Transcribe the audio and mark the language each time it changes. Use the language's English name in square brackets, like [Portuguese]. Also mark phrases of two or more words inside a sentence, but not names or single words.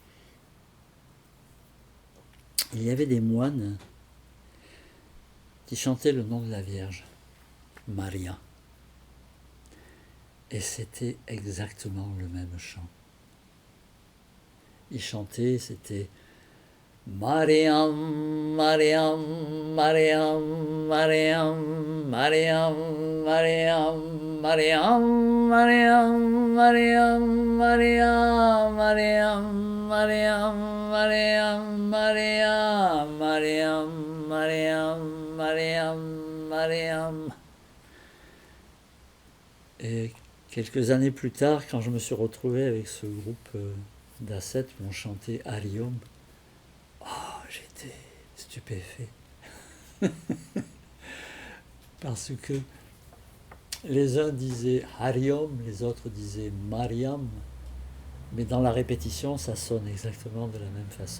[French] Et il y avait des moines qui chantaient le nom de la Vierge, Maria. Et c'était exactement le même chant. Ils chantaient, c'était Mariam, Mariam, Mariam, Mariam, Mariam, Mariam, Mariam, Mariam, Mariam, Mariam, Mariam, Mariam, Mariam, Mariam, Mariam, Mariam, Mariam, Mariam. Et quelques années plus tard, quand je me suis retrouvé avec ce groupe d'ascètes où on chantait Hari Om, j'étais stupéfait. Parce que les uns disaient Hari Om, les autres disaient Mariam, mais dans la répétition, ça sonne exactement de la même façon.